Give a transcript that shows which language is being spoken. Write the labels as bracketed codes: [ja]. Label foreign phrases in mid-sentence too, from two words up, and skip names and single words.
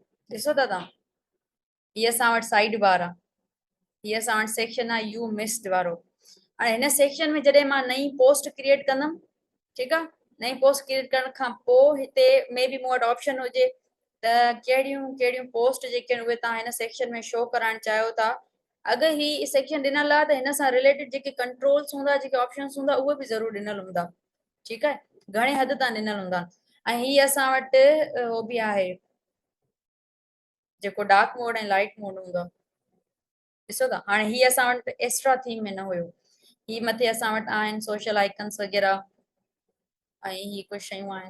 [sd] ॾिसो था तव्हां, हीअ असां वटि साइड बार आहे, हीअ असां वटि सेक्शन आहे [en] you missed [sd] वारो। हाणे हिन सेक्शन में जॾहिं मां नई [en] post create [sd] कंदमि, ठीकु आहे, नई [en] post create [sd] करण खां पोइ हिते में बि मूं वटि ऑप्शन हुजे त कहिड़ियूं कहिड़ियूं पोस्ट जेके आहिनि उहे तव्हां हिन सेक्शन में शो कराइणु चाहियो था। अगर ही सेक्शन ॾिनल आहे त हिन सां रिलेटेड जेके कंट्रोल्स हूंदा जेके ऑप्शंस हूंदा उहे बि ज़रूर ॾिनल हूंदा। [ur] ٹھیک ہے, [sd] घणे हद ताईं ॾिनल हूंदा। ऐं ही असां वटि उहो बि आहे जेको [en] dark mode [sd] ऐं [en] light mode [sd] हूंदो आहे। ॾिसो था हाणे ही असां वटि [en] extra theme [sd] में न हुयो। ही मथे असां वटि आहिनि [en] social icons [sd] वग़ैरह ऐं ही कुझु शयूं आहिनि।